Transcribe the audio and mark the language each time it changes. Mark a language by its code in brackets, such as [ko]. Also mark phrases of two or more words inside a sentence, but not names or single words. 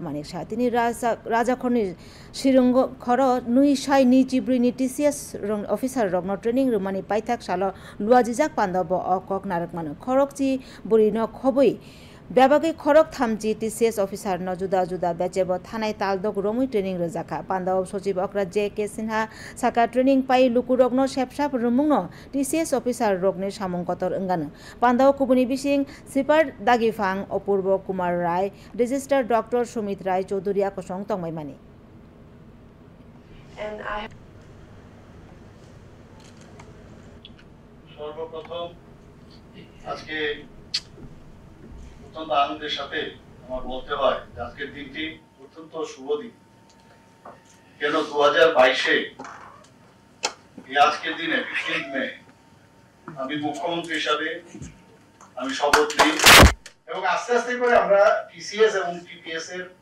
[trp] Manik Shah tini rajakhorni sirungo khoro nui sai ni chibri ni [en] TCS officer [trp] rokno training rumani paithak salo luajijak pandabo okok narakmano khorokchi burino khobui Byabagi khorok thamji [en] TCS officer [trp] no juda juda bechebo thanai taldok romui training rojaka Pandao Sochiv Okra J.K. Sinha saka training pai lukurok no sepsap rumung no [en] TCS officer [trp] rokni samung kotor wngano Pandao kubuni bising Sipar Dagifang Opurbo Kumar Rai Register Dr. Sumit Rai Chaudhurya kosong tongmaimani [bn] সর্বপ্রথম আজকে অত্যন্ত আনন্দের সাথে আমার বলতে হয় যে আজকের দিনটি অত্যন্ত শুভ দিন কেন 2022-এ এই আজকের দিনে 15 মে আমি মুখ্যমন্ত্রী হিসাবে আমি শপথ নিই এবং আস্তে আস্তে করে আমরা টিসিএস এবং টিপিএস এর